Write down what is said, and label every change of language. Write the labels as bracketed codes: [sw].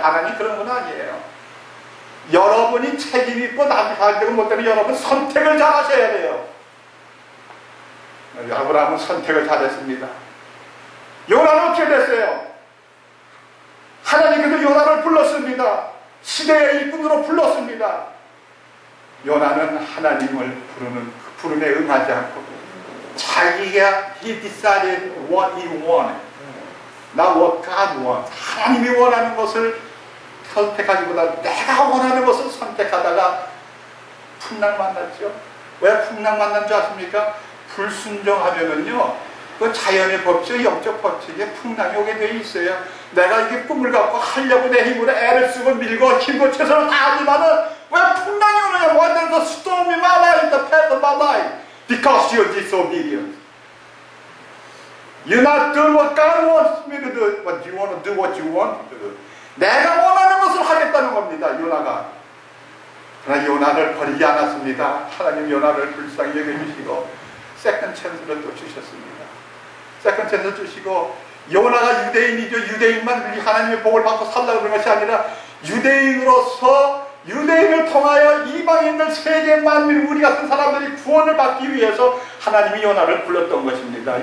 [ko] 하나님 그런 건 아니에요. 여러분이 책임 있고 남이 할 때고 못 되면 여러분 선택을 잘 하셔야 돼요. 아브라함은 선택을 잘했습니다. 요나는 어떻게 됐어요? 하나님께서 요나를 불렀습니다. 시대의 일꾼으로 불렀습니다. 요나는 하나님을 부르는 그 부름에 응하지 않고 자기가 [en] he decided what he wanted, not what God wants. [ko] 하나님이 원하는 것을 선택하기보다 내가 원하는 것을 선택하다가 풍랑 만났죠. 왜 풍랑 만난 줄 아십니까? 불순종하면은요 그 자연의 법칙, 영적 법칙에 풍랑이 오게 되어 있어요. 내가 이게 꿈을 갖고 하려고 내 힘으로 애를 쓰고 밀고 힘고 최선을 다하지만은 왜 풍랑이 오느냐? [en] Why there's a storm in my life, the path of my life? Because you're disobedient. You're not doing what God wants me to do, but you want to do what you want to do. [ko] 내가 원하는 것을 하겠다는 겁니다. 요나가. 그러나 요나를 버리지 않았습니다. 하나님 요나를 불쌍히 여겨주시고 세컨 찬스를 또 주셨습니다. 세컨 찬스 주시고 요나가 유대인이죠. 유대인만 하나님의 복을 받고 살라고 그런 것이 아니라 유대인으로서 유대인을 통하여 이방인들 세계 만민 우리 같은 사람들이 구원을 받기 위해서 하나님이 요나를 불렀던 것입니다.